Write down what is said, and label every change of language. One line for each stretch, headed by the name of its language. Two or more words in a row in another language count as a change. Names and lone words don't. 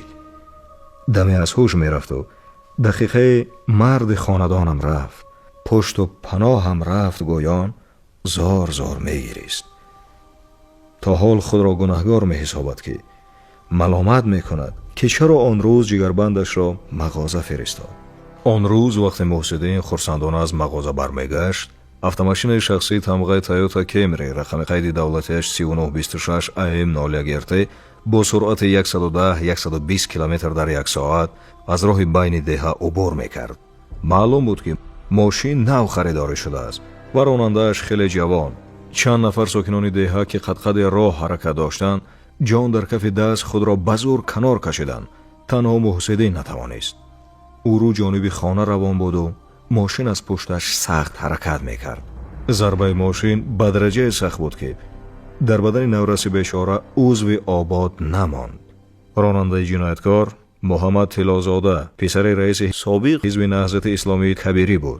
Tajik: даме аз ҳуш мерафт ва дақиқа марди хонадонам рафт, пушт ва паноҳ ҳам рафт гӯён зор зор мегирист. то ҳол худро гуноҳгор меҳисобад ки маломат мекунад ки чаро он рӯз ҷигарбандашро мағоза фиристод. он рӯз вақт Муҳсидин хурсандона аз мағоза бармегашт, автомашини шахсии тамғаи Toyota Camry рақами қайди давлатиаш 3926 AM01 РТ бо суръати 110-120 км дар як соат аз роҳи байни деҳа убур мекард. маълум буд ки мошин нав харидорӣ шудааст ва ронандааш хеле ҷавон. чанд нафар сокинони деҳа ки қадқади роҳ ҳаракат доштанд, ҷон дар кафи даст худро ба зур канор кашиданд. танҳо муҳсидин натавонист. ӯ рӯ ҷониби хона равон буду мошин аз пушташ сахт ҳаракат мекард. зарбаи мошин ба дараҷа сахт буд ки дар бадани навраси бечора узви обод намонд. ронандаи ҷинояткор Муҳаммад Толлозода писари раиси собиқи ҳизби наҳзати исломӣ Кабирӣ буд.